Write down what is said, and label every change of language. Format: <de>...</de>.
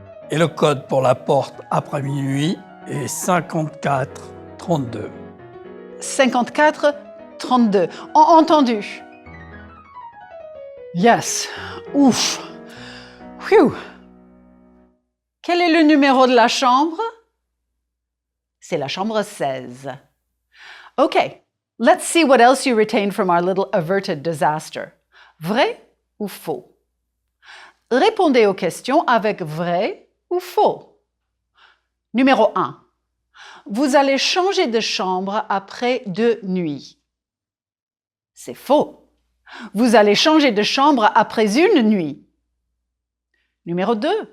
<fr>Et le code pour la porte après minuit est 5432. 5432. Entendu.</fr> <en>Yes.</en> <fr>Ouf.</fr> <en>Phew.</en> <fr>Quel est le numéro de la chambre? C'est la chambre 16.</fr> <en>Okay, let's see what else you retained from our little averted disaster.</en> <fr>Vrai ou faux? Répondez aux questions avec vrai ou faux. Numéro 1. Vous allez changer de chambre après 2 nuits. C'est faux. Vous allez changer de chambre après 1 nuit. Numéro 2.</fr>